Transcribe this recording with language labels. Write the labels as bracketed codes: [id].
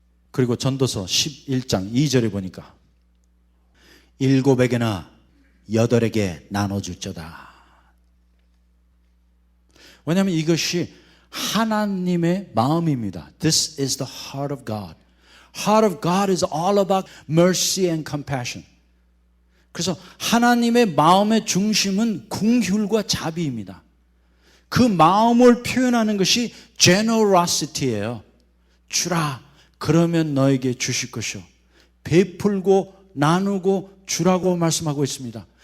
[ko] 그리고 전도서 11장 2절에 보니까 7에게나 8에게 나눠줄저다. 왜냐하면 이것이 하나님의 마음입니다. [en] This is the heart of God. Heart of God is all about mercy and compassion. [ko] 그래서 하나님의 마음의 중심은 긍휼과 자비입니다. 그 마음을 표현하는 것이 generosity예요. 주라, 그러면 너에게 주실 것이요. 베풀고 나누고 주라고 말씀하고 있습니다.